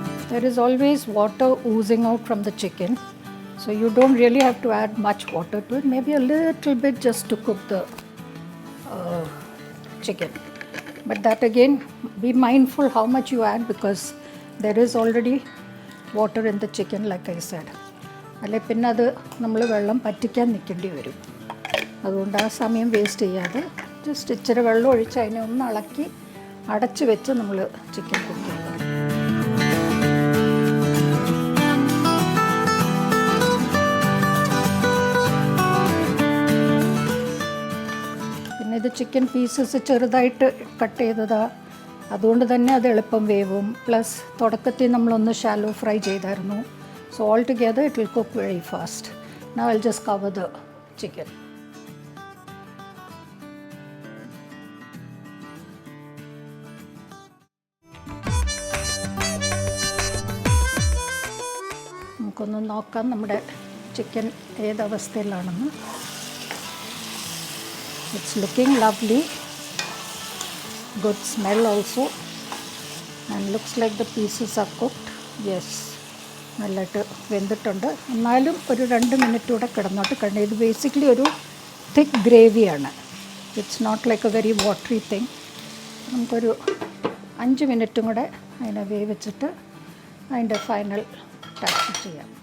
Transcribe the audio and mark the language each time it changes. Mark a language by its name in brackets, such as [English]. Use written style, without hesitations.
[English] There is always water oozing out from the chicken, so you don't really have to add much water to it, maybe a little bit just to cook the chicken. But that again, be mindful how much you add, because there is already water in the chicken, like I said. [Malayalam] അല്ലെ പിന്നെ അത് നമ്മൾ വെള്ളം പറ്റിക്കാൻ നിൽക്കേണ്ടി വരും. അതുകൊണ്ട് ആ സമയം വേസ്റ്റ് ചെയ്യാതെ ജസ്റ്റ് ഇച്ചിരി വെള്ളം ഒഴിച്ച് അതിനെ ഒന്ന് ഇളക്കി അടച്ച് വെച്ച് നമ്മൾ ചിക്കൻ കുക്ക് ചെയ്യുക. പിന്നെ ഇത് ചിക്കൻ പീസസ് ചെറുതായിട്ട് കട്ട് ചെയ്തതാണ്, അതുകൊണ്ട് തന്നെ അത് എളുപ്പം വേവും. പ്ലസ് തുടക്കത്തിൽ നമ്മളൊന്ന് ഷാലോ ഫ്രൈ ചെയ്തായിരുന്നു. [English] So all together it will cook very fast. Now I will just cover the chicken. [Malayalam] നമുക്കൊന്ന് നോക്കാം നമ്മുടെ chicken ഏതവസ്ഥയിലാണെന്ന്. [English] It's looking lovely. Good smell also, and looks like the pieces are cooked. [Malayalam] Yes, നല്ലതായിട്ട് വെന്തിട്ടുണ്ട്. എന്നാലും ഒരു 2 minute കൂടെ കിടന്നോട്ട്. കാരണം ഇത് ബേസിക്കലി ഒരു തിക്ക് ഗ്രേവിയാണ്, [English] It's not like a very watery thing. [Malayalam] നമുക്കൊരു 5 മിനിറ്റും കൂടെ അതിനെ വേവിച്ചിട്ട് അതിൻ്റെ ഫൈനൽ ടച്ച് ചെയ്യാം.